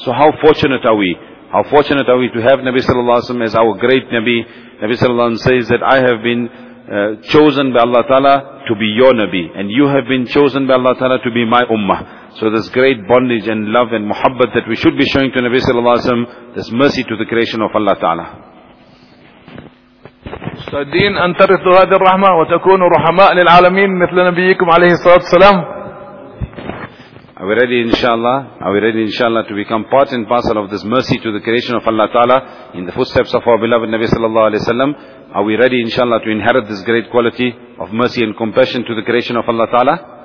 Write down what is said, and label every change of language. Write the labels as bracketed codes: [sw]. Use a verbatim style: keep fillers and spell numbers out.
[en] So how fortunate are we? How fortunate are we to have Nabi Sallallahu Alaihi Wasallam as our great Nabi. Nabi Sallallahu Alaihi Wasallam says that I have been uh, chosen by Allah Ta'ala to be your Nabi. And you have been chosen by Allah Ta'ala to be my Ummah. So this great bondage and love and muhabbat that we should be showing to Nabi Sallallahu Alaihi Wasallam, this mercy to the creation of Allah Ta'ala. [ar] مستعدين أن ترثوا هذه الرحمة وتكونوا رحماء للعالمين مثل نبيكم عليه الصلاة والسلام. [en] Are we ready inshallah? Are we ready inshallah to become part and parcel of this mercy to the creation of Allah Ta'ala in the footsteps of our beloved Nabi Sallallahu Alaihi Wasallam? Are we ready inshallah to inherit this great quality of mercy and compassion to the creation of Allah Ta'ala?